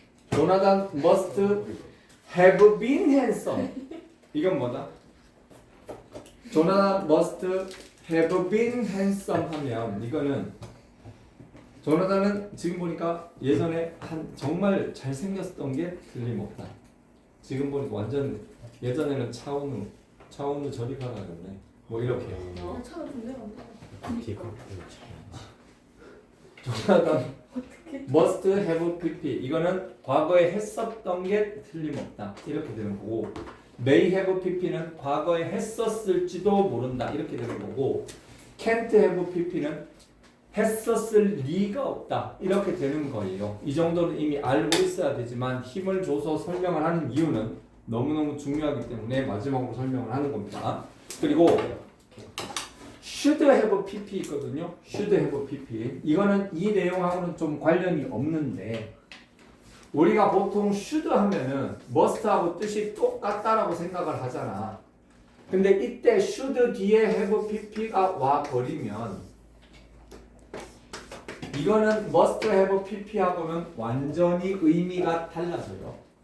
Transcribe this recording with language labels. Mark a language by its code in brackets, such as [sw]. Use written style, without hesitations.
[en] 조나단 must have been handsome. [ko] 이건 뭐다? 조나단 [en] must have been handsome [ko] 하면 이거는 조나단은 지금 보니까 예전에 정말 잘생겼던 게 틀림없다. 지금 보니까 완전 예전에는 차은우 저리 가라 그랬네. 뭐 이렇게. 나 차가 존나 많다. 조나단 must have pp 이거는 과거에 했었던 게 틀림없다 이렇게 되는 거고 may have pp는 과거에 했었을지도 모른다 이렇게 되는 거고 can't have pp는 했었을 리가 없다 이렇게 되는 거예요. 이 정도는 이미 알고 있어야 되지만 힘을 줘서 설명을 하는 이유는 너무너무 중요하기 때문에 마지막으로 설명을 하는 겁니다. 그리고 should have pp 있거든요. should have pp 이거는 이 내용하고는 좀 관련이 없는데 우리가 보통 should 하면은 must하고 뜻이 똑같다라고 생각을 하잖아. 근데 이때 should 뒤에 have pp가 와 버리면 이거는 must have pp하고는 완전히 의미가 달라져요.